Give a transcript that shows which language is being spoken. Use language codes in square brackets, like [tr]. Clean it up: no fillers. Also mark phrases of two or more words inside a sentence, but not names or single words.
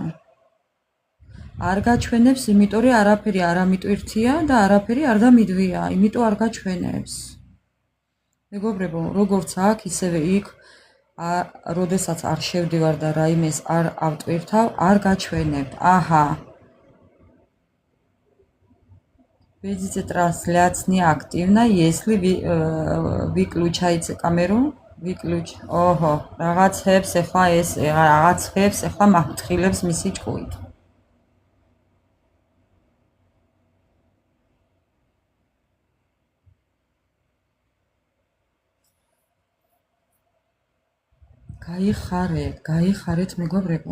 [ka] არ გაჩვენებს, იმიტომ რომ არაფერი არ ამიტვირთია და არაფერი არ დამიდვია, იმიტომ არ გაჩვენებს. მეგობრებო, როგორც აქ, ისევე იქ, როდესაც არ შევდივარ და რაიმეს არ ავტვირთავ, არ გაჩვენებ. აჰა. [ru] Видите, трансляция активна, если выключаете камеру, [ka] ოჰო, რაღაცებს ახლა მაფრთხილებს მისი ჭკუით. გაიხარეთ მეგობრებო.